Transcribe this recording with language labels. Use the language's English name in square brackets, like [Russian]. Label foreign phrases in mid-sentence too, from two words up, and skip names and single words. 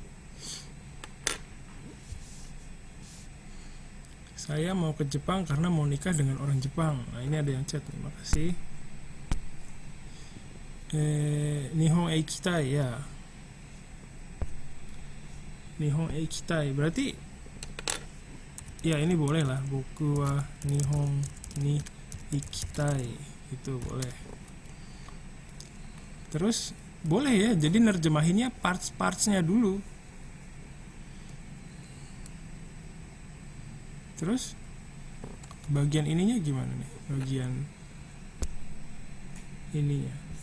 [Indonesian] Saya mau ke Jepang karena mau nikah dengan orang Jepang. Nah ini ada yang chat, terima kasih. [Japanese] 日本行きたい ya. 日本行きたい [Indonesian] berarti ya ini boleh lah. [Japanese] 僕は日本に行きたい [Indonesian] itu boleh. Terus boleh ya, jadi nerjemahinnya parts-partsnya dulu. Terus bagian ininya gimana nih? Bagian ininya.